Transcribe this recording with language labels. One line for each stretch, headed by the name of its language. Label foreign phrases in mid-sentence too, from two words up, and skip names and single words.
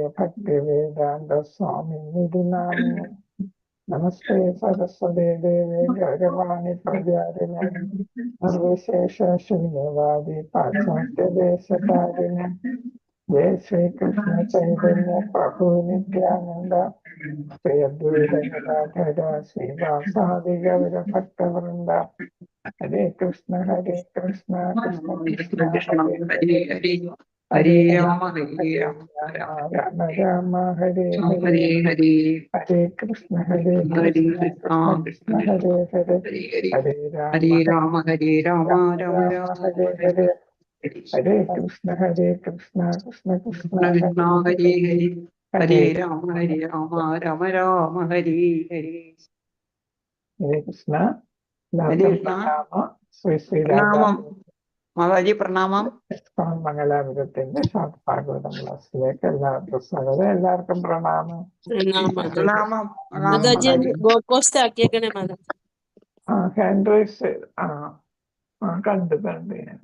Sanskrit: ഭക്തിവേദാന്ത സ്വാമിനിധി നാമിനെ നമസ്തേ സരസ്വതേ ദേവേ ഗൗരവാണി പ്രചാരിണേ നിർവിശേഷ ശൂന്യവാദി പാശ്ചാത്യദേശകാരിണേ ജയ ശ്രീകൃഷ്ണ ചൈതന്യ പ്രഭു നിത്യാനന്ദ ശ്രീ അദ്വൈത ഗദാധര ശ്രീവാസാദി ഗൗരഭക്തവൃന്ദ ഹരേ കൃഷ്ണ കൃഷ്ണ കൃഷ്ണ ഹരേ ഹരേ ഹരേ രാമ ഹരേ രാമ രാമ രാമ ഹരേ ഹരേ ഹരേ ഹരേ കൃഷ്ണ ഹരേ കൃഷ്ണ കൃഷ്ണ ഹരേ ഹരേ ഹരേ ഹരേ രാമ ഹരേ രാമ രാമ രാമ ഹരേ ഹരേ ഹരേ കൃഷ്ണ കൃഷ്ണ കൃഷ്ണ കൃഷ്ണ ഹരേ ഹരേ ഹരേ രാമ രാമ രാമ ഹരേ ഹരേ. ഹരേ കൃഷ്ണ. ഹരേ കൃഷ്ണ. ശ്രീ
Malayalam: പ്രണാമം മാതാജി, പ്രണാമം. മംഗലാപുരത്തിന്റെ ഭാഗവതം ക്ലാസ്സിലേക്ക് എല്ലാവർക്കും സ്വാഗതം. എല്ലാവർക്കും പ്രണാമം. പ്രണാമം.
English: hand raise
Malayalam: കണ്ടു ഞാൻ.